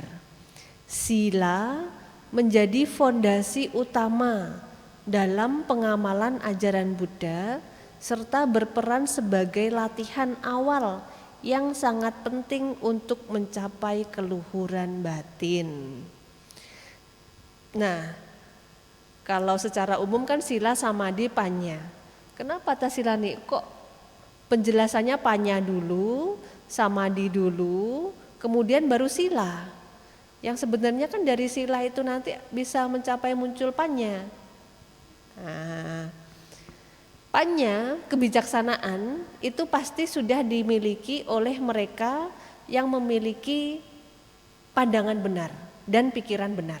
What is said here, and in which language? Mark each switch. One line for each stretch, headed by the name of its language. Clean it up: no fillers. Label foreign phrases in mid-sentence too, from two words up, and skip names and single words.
Indonesian: Sila menjadi fondasi utama dalam pengamalan ajaran Buddha serta berperan sebagai latihan awal yang sangat penting untuk mencapai keluhuran batin. Nah, kalau secara umum kan
Pali: sila, samadhi, panya.
Indonesian: Kenapa tas sila nih? Kok penjelasannya panya dulu, samadhi dulu, kemudian baru sila? Yang sebenarnya kan dari sila itu nanti bisa mencapai muncul panya. Nah, panya, kebijaksanaan itu pasti sudah dimiliki oleh mereka yang memiliki pandangan benar dan pikiran benar.